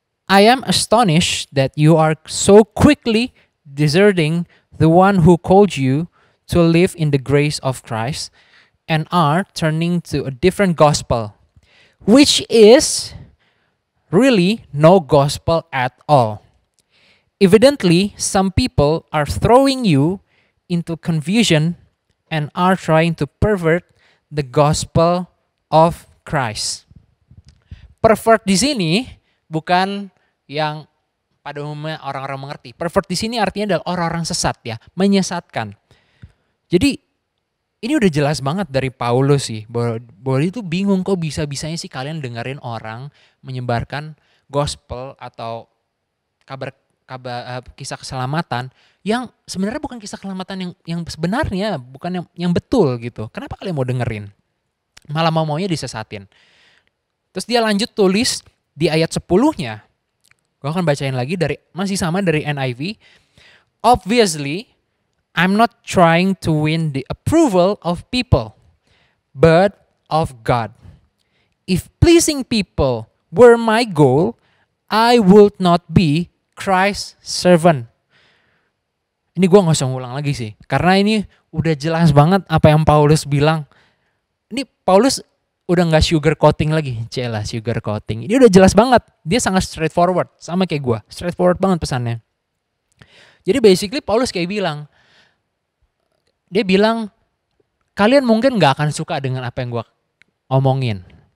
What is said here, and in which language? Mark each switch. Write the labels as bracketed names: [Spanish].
[English] I am astonished that you are so quickly deserting the one who called you to live in the grace of Christ and are turning to a different gospel, which is really no gospel at all. Evidently, some people are throwing you into confusion and are trying to pervert the gospel of Christ. [Indonesian] Pervert di sini bukan yang pada umumnya orang-orang mengerti. Pervert di sini artinya adalah orang-orang sesat ya, menyesatkan. Jadi ini udah jelas banget dari Paulus sih, bahwa itu bingung kok bisa-bisanya sih kalian dengerin orang menyebarkan gospel atau kabar kisah keselamatan yang sebenarnya bukan kisah keselamatan yang sebenarnya, bukan yang betul gitu. Kenapa kalian mau dengerin? Malah maunya disesatin. Terus dia lanjut tulis di ayat 10-nya. Gue akan bacain lagi masih sama dari NIV. [English] Obviously, I'm not trying to win the approval of people, but of God. If pleasing people were my goal, I would not be Christ's servant. [Indonesian] Ini gue gak usah ngulang lagi sih, karena ini udah jelas banget apa yang Paulus bilang. Ini Paulus udah gak sugar coating lagi, celah sugar coating. Ini udah jelas banget, dia sangat straightforward, sama kayak gue, straightforward banget pesannya. Jadi basically Paulus kayak dia bilang, kalian mungkin gak akan suka dengan apa yang gue omongin.